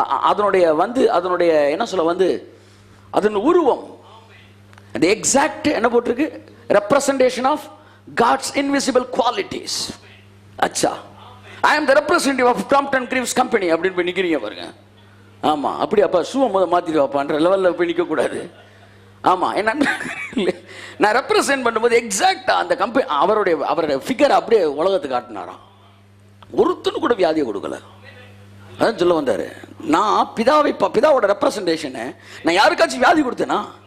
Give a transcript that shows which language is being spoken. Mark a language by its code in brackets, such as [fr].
[ta] அதனுடைய வந்து அதனுடைய என்ன சொல்ல வந்து அதன் உருவம், [en] the exact [ta] என்ன போட்டிருக்கு? [en] representation of God's invisible qualities. அச்சா, I am the representative of Crompton Greaves Company [ta] அப்படின்னு போய் நிற்கிறீங்க பாருங்க. ஆமாம், அப்படி அப்பா ஷூவை முதல் மாற்றிட்டு வாப்பான்ற லெவலில் போய் நிற்கக்கூடாது. ஆமாம், என்ன நான் ரெப்ரசன்ட் பண்ணும்போது எக்ஸாக்டாக அந்த கம்பெனி அவருடைய ஃபிகர் அப்படியே உலகத்துக்கு காட்டினாராம். ஒருத்தனு கூட வியாதியை கொடுக்கல. அதான் சொல்ல வந்தார். நான் பிதாவோட ரெப்ரசன்டேஷனை நான் யாருக்காச்சும் வியாதி கொடுத்தேனா?